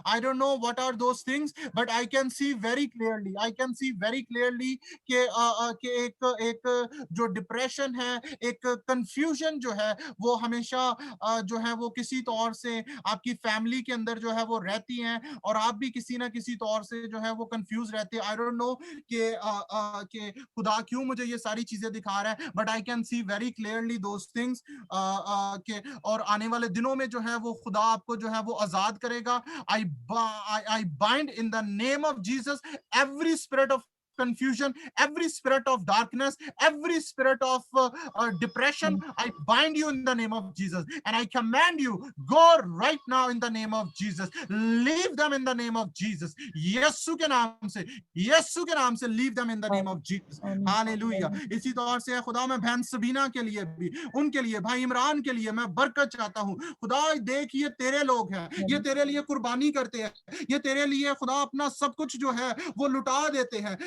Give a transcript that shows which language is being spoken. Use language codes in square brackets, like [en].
[en] I don't know what are those things, but I can see very clearly, [hi] I can see very clearly कि एक जो depression है, एक confusion जो है वो हमेशा जो है वो किसी तौर से आपकी फैमिली के अंदर जो है वो रहती हैं, और आप भी किसी ना किसी तौर से जो है वो कंफ्यूज रहते हैं। [en] I don't know [hi] कि खुदा क्यों मुझे ये सारी चीजें दिखा रहा है, [en] but I can see very clearly those things [hi] के, और आने वाले दिनों में जो है वो खुदा आपको जो है वो आजाद करेगा। [en] I bind in the name of Jesus every spirit of confusion, every spirit of darkness, every spirit of depression. I bind you in the name of Jesus, and I command you, go right now in the name of Jesus. Leave them in the name of Jesus. [hi] यीशु के नाम से, यीशु के नाम से [en] leave them in the name of Jesus. Hallelujah. [hi] इसी तौर से खुदा मैं बहन सबीना के लिए भी, उनके लिए, भाई इमरान के लिए मैं बरकत चाहता हूँ। खुदा देख ये तेरे लोग हैं, ये तेरे लिए कुर्बानी करते हैं, ये तेरे लिए खुदा अपना सब कुछ जो है वो लुटा देते हैं।